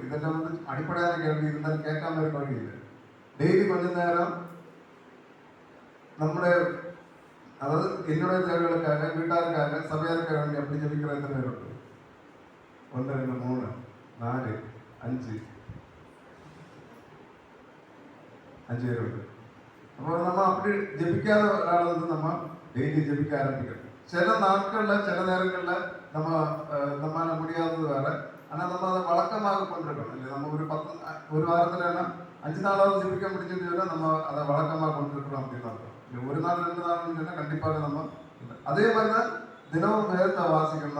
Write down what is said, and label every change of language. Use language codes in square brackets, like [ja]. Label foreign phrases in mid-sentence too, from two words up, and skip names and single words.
[ta] இதெல்லாம் அடிப்படையான கேள்வி இருந்தாலும் கேட்காம இருக்க வழி இல்லை. டெய்லி கொஞ்ச நேரம் நம்முடைய அதாவது என்னுடைய தேவைகளுக்காக வீட்டாருக்காக சபையாருக்காக வேண்டி அப்படி ஜெபிக்கிற எத்தனை இருக்கு? 1 2 3 4 5 5 இருக்கு. [ml] അപ്പോൾ നമ്മൾ [ta] அப்படி [ml] ജപിക്കാതെ ഒരാൾ [ta] வந்து நம்ம டெய்லி ஜெபிக்க ஆரம்பிக்கணும். சில நாட்கள்ல சில நேரங்கள்ல நம்மால முடியாதது வேற. ஆனா நம்ம அதை வழக்கமாக கொண்டிருக்கணும் இல்லை. நம்ம ஒரு வாரத்துல 5 நாளாவது ஜெபிக்க முடிஞ்சுன்னு சொன்னா நம்ம அதை வழக்கமாக கொண்டிருக்கிறோம் அப்படின்னு அர்த்தம். இல்லை ஒரு நாள் 2 நாள்னு சொன்னா கண்டிப்பாக நம்ம அதே மாதிரி தான் தினமும் வேதத்தை வாசிக்கணும்.